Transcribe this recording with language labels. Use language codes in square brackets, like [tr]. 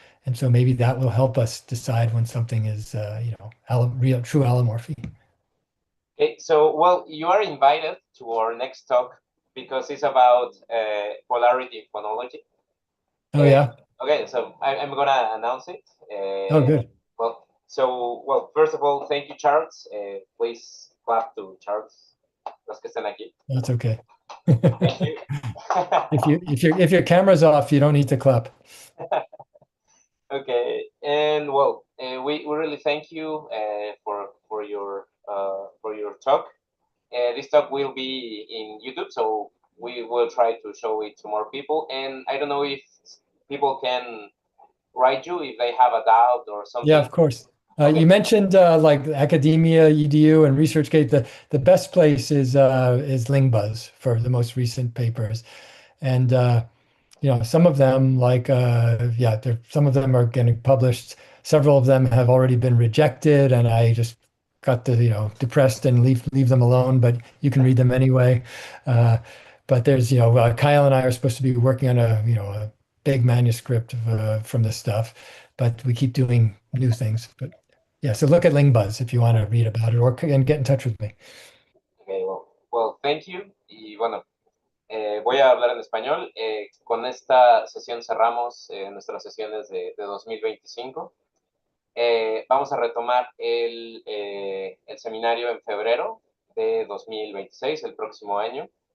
[en] And so maybe that will help us decide when something is, real, true allomorphy. Okay, so, well, you are invited to our next talk because it's about polarity in phonology. Oh, yeah. Okay, so I'm going to announce it. Oh, good. Well, first of all, thank you, Charles. Please clap to Charles, [es] los que estén aquí. [en] That's okay. Thank you. if your camera's off, you don't need to clap. Okay, and well, we really thank you for your talk. This talk will be in YouTube, so we will try to show it to more people. And I don't know if people can write you if they have a doubt or something. Yeah, of course. Okay. You mentioned like academia, EDU, and ResearchGate. The best place is Lingbuzz for the most recent papers, and some of them some of them are getting published. Several of them have already been rejected, and I just got depressed and leave them alone. But you can read them anyway. But there's Kyle and I are supposed to be working on a big manuscript from this stuff, but we keep doing new things. But yeah, so look at Lingbuzz if you want to read about it and get in touch with me. Okay, well, thank you. [es] Y bueno, voy a hablar en español. Con esta sesión cerramos nuestras sesiones de 2025. Vamos a retomar el seminario en febrero de 2026, el próximo año.